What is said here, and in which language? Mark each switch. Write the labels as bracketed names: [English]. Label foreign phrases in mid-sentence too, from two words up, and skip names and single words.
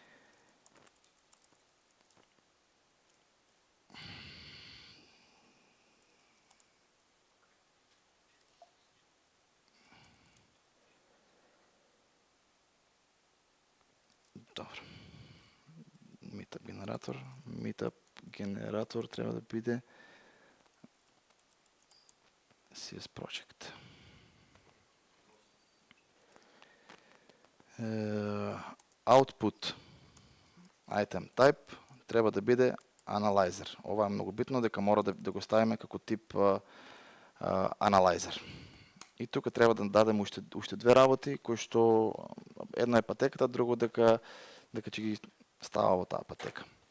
[Macedonian] Добро. Meetup генератор треба да биде [English] CS Project. Output item type [Macedonian] треба да биде analyzer. Ова е многу битно, дека мора да го ставиме како тип analyzer. И тука треба да дадеме уште две работи, кои што едно е патеката, друго дека ќе ги става во таа патека.